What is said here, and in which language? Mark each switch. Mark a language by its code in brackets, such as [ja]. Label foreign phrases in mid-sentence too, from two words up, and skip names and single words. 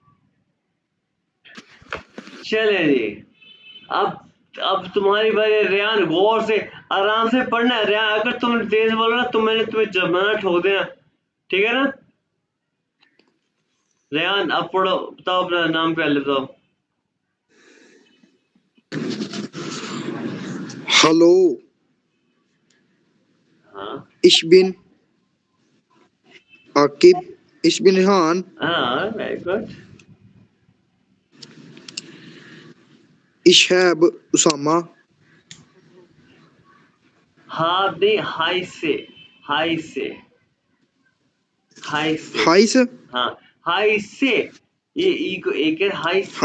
[hi] चले जी, अब तुम्हारी बारी है। रेहान गौर से आराम से पढ़ना है। रेहान अगर तुम तेज बोलो ना तो मैंने तुम्हें जमाना ठोक देना, ठीक है ना? रेहान अब पढ़ो, बताओ अपना नाम पहले बताओ। Hallo, हाँ [de] ich bin Akib. Ich bin Rehan. [hi] हाँ, [en] very good. [de] Ich habe Usama. [hi] हाँ नहीं, हाई से, हाई से, हाई से। Heiße. हाँ, हाई से, ये ई को एक है, हाई से।